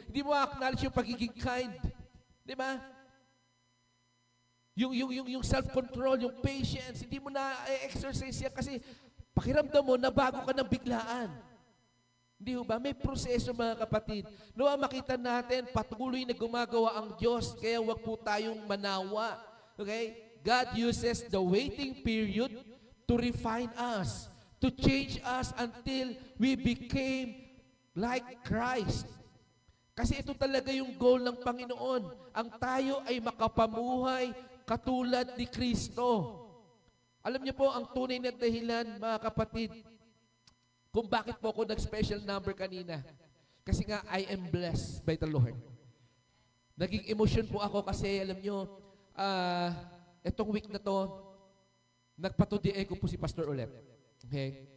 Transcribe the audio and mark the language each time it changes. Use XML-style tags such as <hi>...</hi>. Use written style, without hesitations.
<tl>Hindi mo ma-acknowledge yung pagiging kind. Di ba? Yung self-control, yung patience, hindi mo na-exercise yan kasi pakiramdam mo, nabago ka ng biglaan. Hindi ba? May proseso mga kapatid. Nawa makita natin, patuloy na gumagawa ang Diyos, kaya wag po tayong manawa. Okay?</tl> <en>God uses the waiting period to refine us, to change us until we became like Christ.</en> <tl>Kasi ito talaga yung goal ng Panginoon. Ang tayo ay makapamuhay katulad ni Kristo. Alam niyo po, ang tunay na dahilan, mga kapatid, kung bakit po ako nag-special number kanina. Kasi nga,</tl> <en>I am blessed by the Lord.</en> <tl>Naging emotion po ako kasi, alam niyo, etong week na to, nagpa-2DA ko po si Pastor ulit. Okay?</tl>